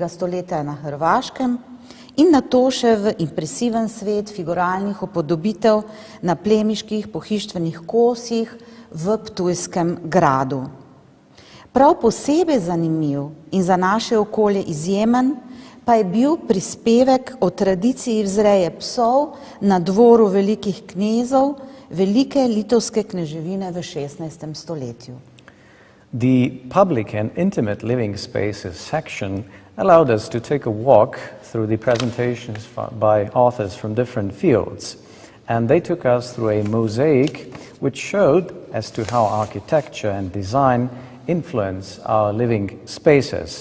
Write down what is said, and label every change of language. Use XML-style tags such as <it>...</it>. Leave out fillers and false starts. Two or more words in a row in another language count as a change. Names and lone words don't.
<sl>stoletja na Hrvaškem in nato še v impresiven svet figuralnih upodobitev na plemiških pohištvenih kosih v Ptujskem gradu. Prav posebej zanimiv in za naše okolje izjemen pa je bil prispevek o tradiciji vzreje psov na dvoru velikih knezov velike litovske kneževine v 16. stoletju.</sl> <en>The public and intimate living spaces section allowed us to take a walk through the presentations by authors from different fields. And they took us through a mosaic which showed as to how architecture and design influence our living spaces.</en>